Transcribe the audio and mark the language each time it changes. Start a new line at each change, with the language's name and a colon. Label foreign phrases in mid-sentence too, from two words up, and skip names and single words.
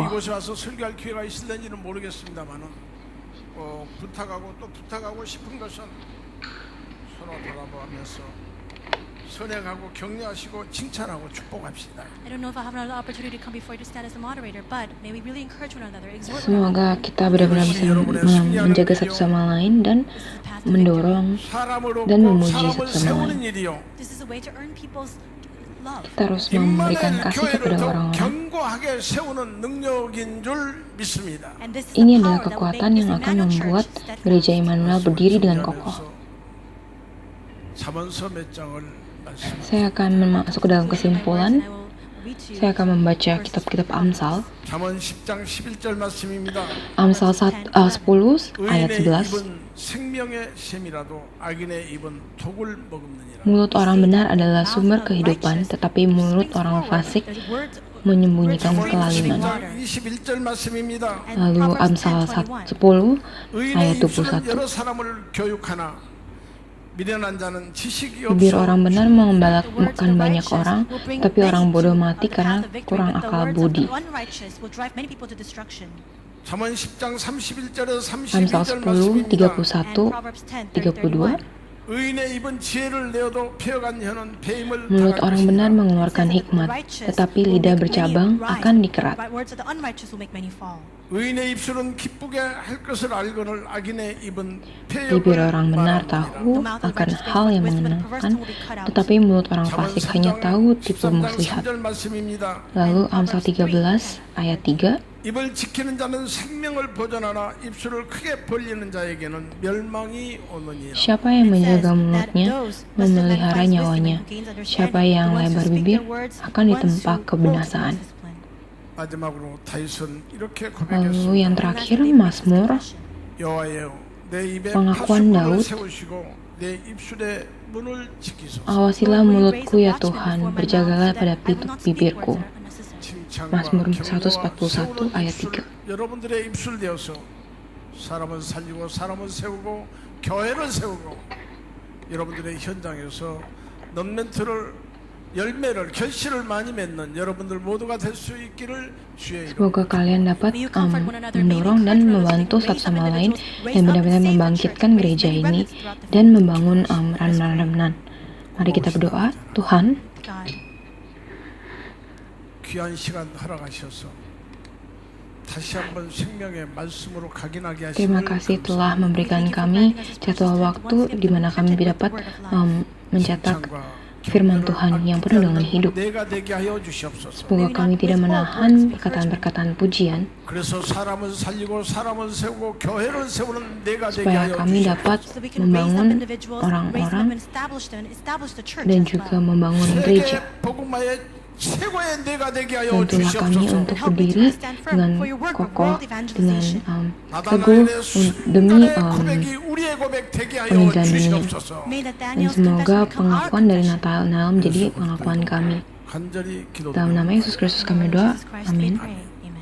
Indonesian: kokoh.
Korean: 이곳에 와서 설교할 기회가 있을는지는 모르겠습니다만은 부탁하고 또 부탁하고 싶은 것은 서로 돌아보면서 선행하고 격려하시고 칭찬하고 축복합시다.
English: I don't know if I have another opportunity to come before you to stand as a moderator, but may we really encourage one another, exhort one
Indonesian: Semoga
English: another.
Indonesian: kita benar-benar bisa menjaga satu sama lain dan
English: This is the path to
Indonesian: mendorong
Korean: 사람으로
Indonesian: dan
Korean: 꼭
Indonesian: memuji
Korean: 사람을
Indonesian: satu sama
Korean: 세우는
Indonesian: lain.
Korean: 일이요.
English: This is a way to earn people's love.
Indonesian: Kita harus memberikan
Korean: 임마누엘
Indonesian: kasih
Korean: 교회를
Indonesian: kepada
Korean: 더
Indonesian: orang-orang.
Korean: 견고하게 세우는 능력인 줄 믿습니다.
English: And this is
Indonesian: Ini
English: the
Indonesian: adalah
English: power that will
Indonesian: kekuatan
English: make
Indonesian: yang
English: this
Indonesian: akan
English: Emmanuel
Indonesian: membuat
English: Church steadfast.
Indonesian: gereja Immanuel berdiri dengan kokoh.
Korean: 잠언서 몇 장을 말씀.
Indonesian: Saya akan masuk ke dalam kesimpulan. Saya akan membaca kitab-kitab Amsal.
Korean: 잠언 10장 11절 말씀입니다.
Indonesian: Amsal 10 ayat
Korean: 의인의
Indonesian: 11.
Korean: 입은 생명의 샘이라도 악인의 입은 독을 머금느니라.
Indonesian: Mulut orang benar adalah sumber kehidupan, tetapi mulut orang fasik menyembunyikan kelaliman.
Korean: 10장 21절 말씀입니다.
Indonesian: Lalu Amsal 10 ayat
Korean: 의인의 입술은
Indonesian: 21.
Korean: 여러 사람을 교육하나 미련한 자는 지식이
Indonesian: Bibir
Korean: 없어.
Indonesian: orang benar mengembalakan banyak orang, tapi orang bodoh mati karena kurang akal budi.
Korean: 잠언 10장 31절에서
Indonesian: Amsal
Korean: 32절
Indonesian: 10,
Korean: 말씀입니다.
Indonesian: 31, 32.
Korean: 의인의 입은 지혜를 내어도 폐어간 혀는 배임을
Indonesian: Mulut
Korean: 당할
Indonesian: orang
Korean: 것이다.
Indonesian: benar mengeluarkan hikmat, tetapi lidah bercabang akan dikerat.
Korean: 의인의 입술은 기쁘게 할 것을 알거늘 악인의 입은
Indonesian: Bibir orang benar
Korean: 말하느니라.
Indonesian: tahu akan hal yang menyenangkan, tetapi mulut orang fasik hanya tahu tipu
Korean: 3장
Indonesian: muslihat.
Korean: 3절 말씀입니다.
Indonesian: Lalu Amsal 13 ayat 3.
Korean: 입을 지키는 자는 생명을 보존하나 입술을 크게 벌리는 자에게는 멸망이 오느니라.
Indonesian: Siapa yang menjaga mulutnya memelihara nyawanya. Siapa yang lebar bibir akan ditempa kebinasaan.
Korean: 마지막으로 다윗은 이렇게
Indonesian: Lalu yang
Korean: 고백했습니다.
Indonesian: terakhir Mazmur,
Korean: 여호와여 내 입에
Indonesian: pengakuan
Korean: 파수꾼을
Indonesian: Daud,
Korean: 세우시고 내 입술에 문을 지키소서.
Indonesian: awasilah mulutku ya Tuhan, berjagalah pada pintu bibirku. Mazmur 141 ayat 3.
Korean: 여러분들의 입술 되어서 사람을 살리고 사람을 세우고 교회를 세우고 여러분들의 현장에서 넌멘트를 열매를 결실을 많이 맺는 여러분들 모두가 될 수 있기를 주의 이름으로
Indonesian: Semoga kalian dapat mendorong dan membantu satu sama lain dan benar-benar membangkitkan gereja ini dan membangun remnant. Mari kita berdoa. Tuhan,
English: God,
Korean: 귀한 시간 허락하셔서 다시 한번 생명의 말씀으로 각인하게
Indonesian: terima
Korean: 하시는
Indonesian: kasih telah memberikan kami jadwal waktu di mana kami dapat mencetak firman Tuhan yang penuh dengan hidup.
Korean: 내가 되게 하여 주시옵소서.
Indonesian: Semoga kami tidak menahan perkataan-perkataan pujian,
Korean: 그래서 사람을 살리고 사람을 세우고 교회를 세우는 내가 되게
Indonesian: supaya
Korean: 하여
Indonesian: kami
Korean: 주시옵소서.
Indonesian: dapat
English: so we can raise up
Indonesian: membangun
English: individuals, raise them
Indonesian: orang-orang
English: and establish them, and establish the church
Indonesian: dan
English: as
Indonesian: juga
English: well.
Indonesian: membangun
Korean: 세계
Indonesian: gereja.
Korean: 복음화의 최고의 내가 되게 하여
Indonesian: Bantulah kami
Korean: 주시옵소서.
Indonesian: untuk berdiri dengan kokoh, dengan teguh demi
Korean: 고백이 우리의 고백 되게 하여
Indonesian: pengejalan dunia.
Korean: 주시옵소서.
English: May that
Indonesian: Dan
English: Daniel's
Indonesian: semoga
English: confession become our
Indonesian: pengakuan dari
English: confession.
Indonesian: Natal menjadi pengakuan kami.
Korean: 간절히
Indonesian: Dalam nama
Korean: 기도드립니다.
Indonesian: Yesus Kristus kami berdoa.
English: Jesus Christ we
Indonesian: Amin.
English: pray.